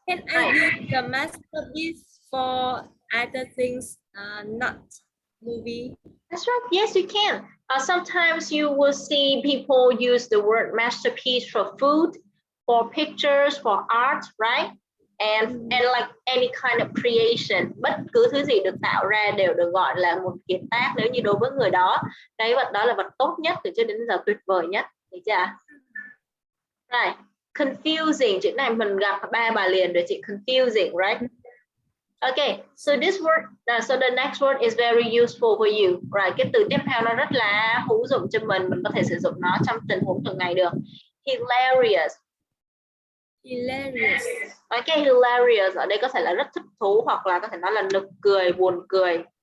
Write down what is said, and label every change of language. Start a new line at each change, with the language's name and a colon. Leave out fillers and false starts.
English: Can I use the masterpiece for other things, not movie? That's right. Yes, you can. Sometimes you will see people use the word masterpiece for food, for pictures, for art, right? And like any kind of creation.
Vietnamese: Bất cứ thứ gì được tạo ra đều được gọi là một kiệt tác nếu như đối với người đó. Cái vật đó là vật tốt nhất từ trước đến giờ, tuyệt vời nhất. Được chưa? Right. Confusing. Chữ này mình gặp 3 bài liền rồi chị.
English: Confusing, right? Okay, so this word, so the next word is very useful for you, right?
Vietnamese: Cái từ tiếp theo nó rất là hữu dụng cho mình có thể sử dụng nó trong tình huống thường ngày được.
English: Hilarious. Hilarious.
Vietnamese: Okay, hilarious ở đây có thể là rất thích thú, hoặc là có thể nói là nực cười, buồn cười.